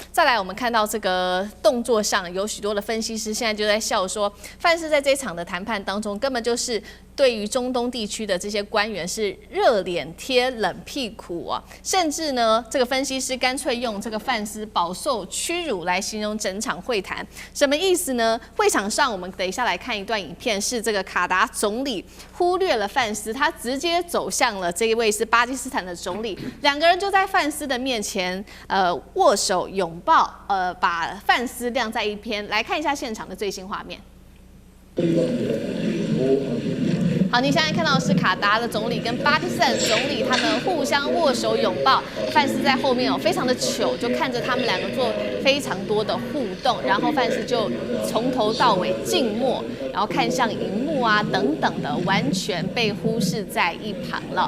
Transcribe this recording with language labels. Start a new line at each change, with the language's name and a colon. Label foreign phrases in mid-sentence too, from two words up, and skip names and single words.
Chinese: 再來，我們看到這個動作上有許多的分析師現在就在笑說，范斯在這場的談判當中根本就是對於中東地區的這些官員是熱臉貼冷屁股啊，甚至呢，這個分析師乾脆用這個范斯飽受屈辱來形容整場會談，什麼意思呢？會場上，我們等一下來看一段影片，是這個卡達總理忽略了范斯，他直接走向了這一位是巴基斯坦的總理，兩個人就在范斯的面前握手擁抱，把范斯晾在一邊。来看一下現場的最新畫面。好，你現在看到的是卡達的總理跟巴基斯坦總理，他們互相握手擁抱，范斯在後面非常的糗，就看着他們兩個做非常多的互動，然後范斯就從頭到尾靜默，然後看向熒幕幕啊等等的，完全被忽視在一旁了。